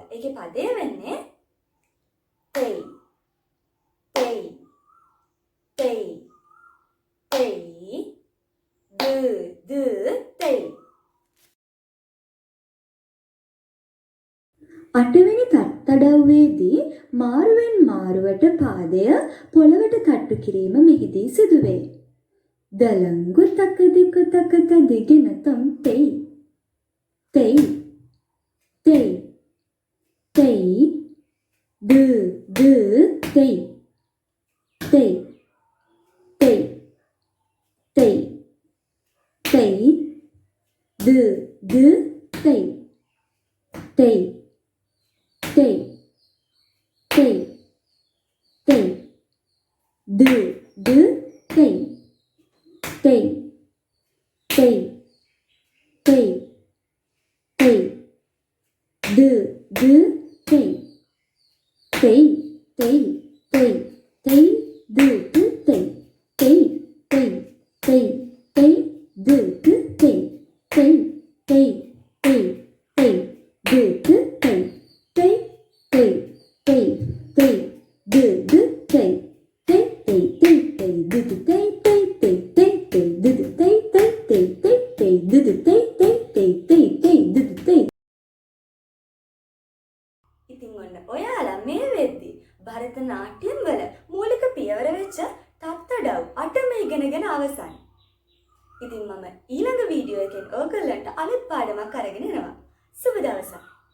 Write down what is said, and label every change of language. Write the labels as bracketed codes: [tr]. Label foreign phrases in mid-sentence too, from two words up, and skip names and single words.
[si] ඒකේ පදේ වෙන්නේ Thei Thei Thei Thei du Thei. 8 වෙනි තත්තඩව්වේදී මාරුවෙන් මාරුවට පාදය පොළවට තට්ටු කිරීම මෙහිදී සිදුවේ. දලංගු තක දිකු තකත දිගින තොම් තෙයි තෙයි තෙයි තෙයි du තෙයි තෙයි තෙයි තෙයි තෙයි du තෙයි තෙයි තෙයි තෙයි තෙයි du තෙයි තෙයි තෙයි තෙයි තෙයි du තෙයි Thei, Thei, Thei, Thath, Thei, Thei, Thei, Thei, Thei, Thath, Thei, Thei, Thei, Thei, Thei, Thath, Thei, Thei, Thei, Thei, Thei, Thath, Thei, Thei, Thei, Thei, Thei, Thath, Thei, Thei, Thei, Thei, Thei, Thath, Thei, Thei, Thei, Thei, Thei, Thath, Thei, Thei, Thei, Thei, Thei, Thath, Thei. ඉතින් ඔන්න ඔයාලා මේ වෙද්දි භරතනාට්‍යම් වල මූලික පියවර වෙච්ච තත්තඩව් 8ම ඉගෙනගෙන අවසන්. ඉතින් මම ඊළඟ වීඩියෝ එකෙන් ඔයගොල්ලන්ට අලුත් පාඩමක් අරගෙන එනවා. සුබ දවසක්.